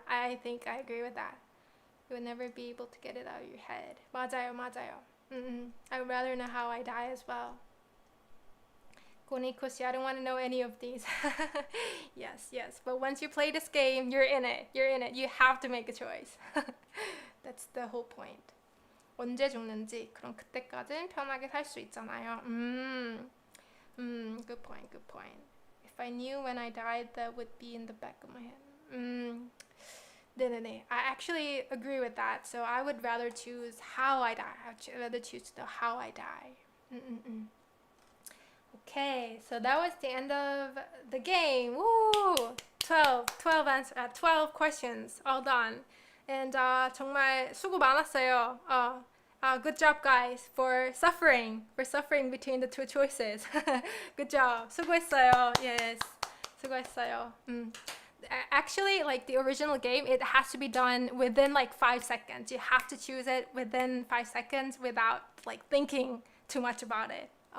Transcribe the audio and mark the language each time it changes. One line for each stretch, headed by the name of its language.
English: I think I agree with that. You would never be able to get it out of your head.
Korean: 맞아요.
English: I would rather know how I die as well. Konikoshi, I don't want to know any of these. Yes. But once you play this game, you're in it. You have to make a choice. That's the whole point.
Korean: 언제 죽는지, 그럼 그때까진 편하게 살 수 있잖아요.
English: Good point. If I knew when I died, that would be in the back of my head.
Korean: 네.
English: I actually agree with that. So I would rather choose how I die. I'd rather choose to know how I die. Okay, so that was the end of the game. Woo! 12 questions, all done.
Korean: And 정말 수고 많았어요.
English: Good job, guys, for suffering between the two choices. Good job. 수고했어요. Yes, 수고했어요. actually, like the original game, it has to be done within like 5 seconds. You have to choose it within 5 seconds without like thinking too much about it.